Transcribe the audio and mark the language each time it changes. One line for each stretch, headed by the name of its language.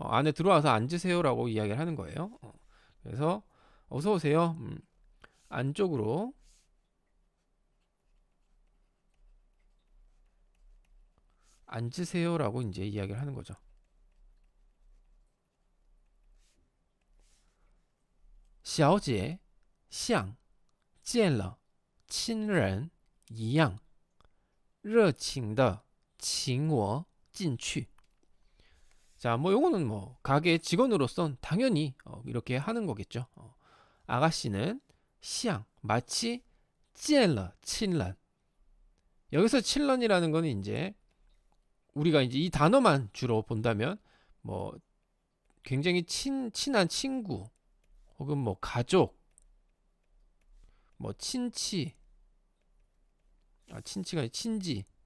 Korean: 안에 들어와서 앉으세요라고 이야기를 하는 거예요. 그래서 어서 오세요. 안쪽으로 앉으세요라고 이제 이야기를 하는 거죠.
Chinese: 小姐像见了亲人一样热情的请我进去.
Korean: 자, 뭐 요거는 뭐 가게 직원으로선 당연히 이렇게 하는 거겠죠. 아가씨는 像 마치
Chinese: 见了
Korean: 친런. 여기서 친런이라는 거는 이제 우리가 이제 이 단어만 주로 본다면 뭐 굉장히 친한 친구 혹은 뭐 가족, 뭐 친치가 아니라 친지.